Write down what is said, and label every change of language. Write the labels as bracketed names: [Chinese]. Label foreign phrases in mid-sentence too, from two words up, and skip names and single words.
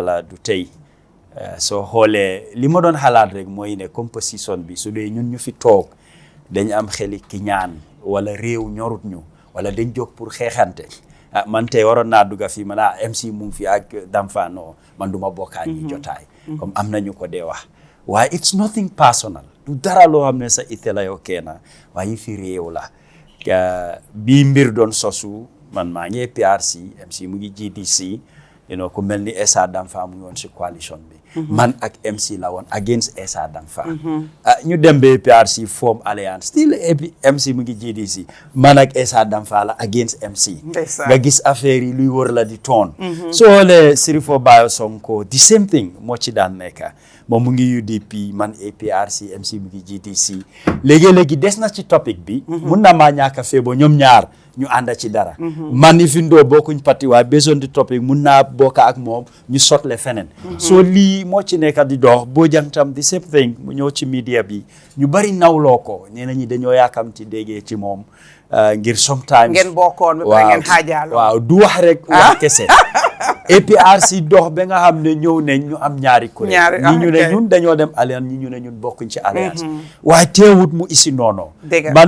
[Wolof] la du tey soo xoolee li ma doon xalaat rek mooy ne composition bi su dee ñun ñu fi toog dañ am xeli ki ñaan wala réew ñorut ñu wala dañ jóg pour xeexante man tey waroon naa dugga fii man MC mu ngi fi ak Dampha no man duma bokkaa ñi jotaay comme am nañu ko dee wax waaye [English] it's nothing personal [Wolof] du dara loo xam ne sa itte la yow kenn waaye fi réew la bii mbir doon sosu man maa ngi PRC MC mu ngi GDC ku mel ni Essa Dampha mu ngi woon si coalition bi man ak MC la woon against Essa Dampha ñu dem ba PRC form [English] alliance still [Wolof] MC mu ngi GDC man ak Essa Dampha la against MC nga gis affaire yi luy wër la di toon soo xoolee Sirifo Bayo Sonko [English] the same thing [Wolof] moo ci daan nekk moom mu ngi UDP man APRC MC mu ngi GDC léegi-léegi des na ci topic bi mun na maa ñàkk a feebo ñoom ñaar ñu ànda ci dara man i findoo bokkuñ parti waaye besoin di topic mun naa bokka ak moom ñu sotle feneen soo lii moo ci nekk di dox boo jangtam [English] the same thing [Wolof] mu ñëw ci media bi ñu bari nawloo ko ñeneen ñi dañoo yaakamti déggee ci moom ngir sometimes ngeen bokkoon ba pare ngeen xaajaaloo waaw du wax rek wax kese APRC dox ba nga xam ne ñëw nañ ñu am ñaari kuréel ñi ñu ne ñun dañoo dem alliance ñi ñu ne ñun bokkuñ ci alliance waaye teewut mu isi noonu man